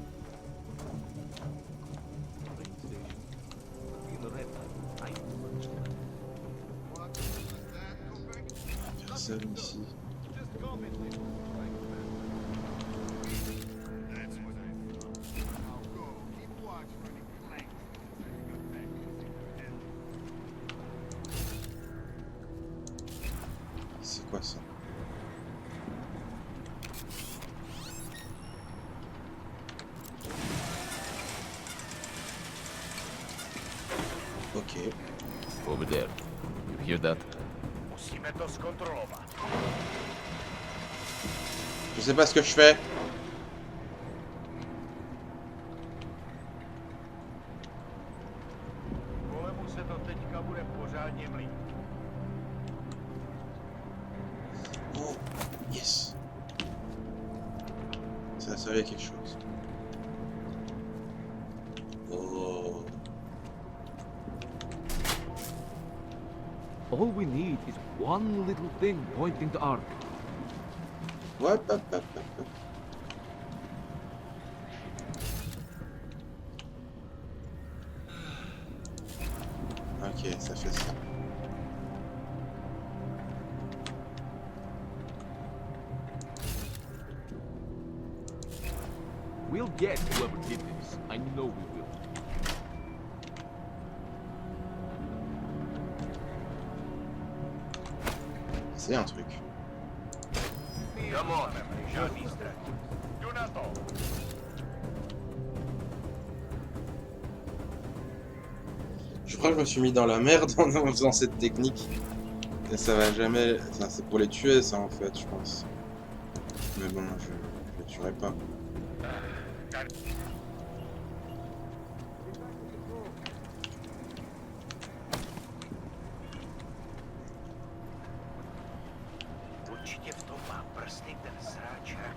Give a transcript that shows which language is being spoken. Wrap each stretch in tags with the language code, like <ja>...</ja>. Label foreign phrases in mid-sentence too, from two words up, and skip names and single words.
<fr>Personne ici. C'est quoi ça? Ok.</fr> <en>Over there. You hear that?</en> <cs>Musíme to zkontrolovat.</cs> <fr>Je sais pas ce que je fais.</fr> <cs>Kolemu se to teďka bude pořádně mlít.</cs> <en>Oh, yes.</en> <fr>Ça servait à quelque chose. Oh.</fr> <en>All we need is one little thing pointing to Ark.</en> <fr>Ouais, hop, hop, hop, hop. Ok, ça fait ça.</fr> <en>We'll get whoever did this. I know we will.</en> <fr>C'est un truc.</fr> <en>Come on,</en> <cs>žádný strach. Jdu na to.</cs> <fr>Je crois que je me suis mis dans la merde en faisant cette technique. Et ça va jamais... Enfin, c'est pour les tuer, ça, en fait, je pense. Mais bon, je les tuerai pas.</fr> <cs>Určitě v tom má prsty ten sráč.</cs>